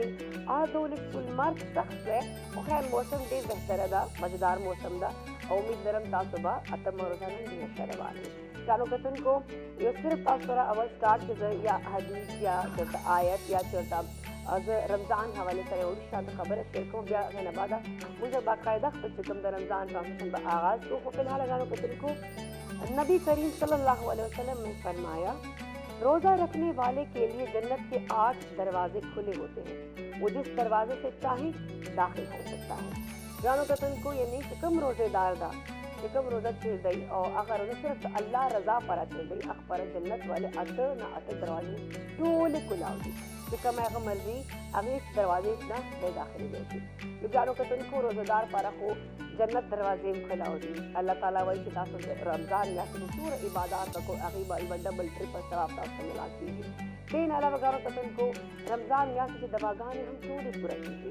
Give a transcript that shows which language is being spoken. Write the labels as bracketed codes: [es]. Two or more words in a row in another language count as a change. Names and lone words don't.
[ps] آدولس لمر سخت دی خو خیر موسم ډېر بهتره ده، مزېدار موسم ده او امید لرم تاسو به اتمه روزه نن ډېره ښه روانئ. ګرانو کتونکو یو صرف تاسو سره اول سټارټ چې زه یا حدیث یا چېرته آیت یا چېرته زه رمضان حوالې سره یو شانته خبره شیر کوم، بیا هغې نه بعده موږ باقاعده خپل چې کوم د رمضان ٹرانسمیشن به آغاز کو. خو فی الحال ګرانو کتونکو [ur] نبی کریم صلی اللہ علیہ وسلم نے فرمایا روزہ رکھنے والے کے لیے جنت کے 8 دروازے کھلے ہوتے ہیں، وہ جس دروازے سے چاہے داخل ہو سکتا ہے. [ps] ګرانو کتونکو یعنی چې کوم روزے دار ده چې کوم روزه چیر دی او هغه روزه صرف الله رضا پر چیر دی، هغه پر [ur] جنت والے 8 دروازے [ps] ټولې کلاو دي چې کوم هغه مرضي هغې دروازې نه دی داخلېدی شي. نو ګرانو کتونکو روزهدار پاره خو جنت دروازې هم کلاو دي. الله تعالی وایي چې تاسو رمضان میاشت کې څومره عبادات وکړو هغې به یوه ډبل ټریپل ثواب تاسو ته ملاو کېږي. دې نه علاوه ګرانو کتونکو رمضان میاشت کې دواګانې هم ټولې پوره کېږي.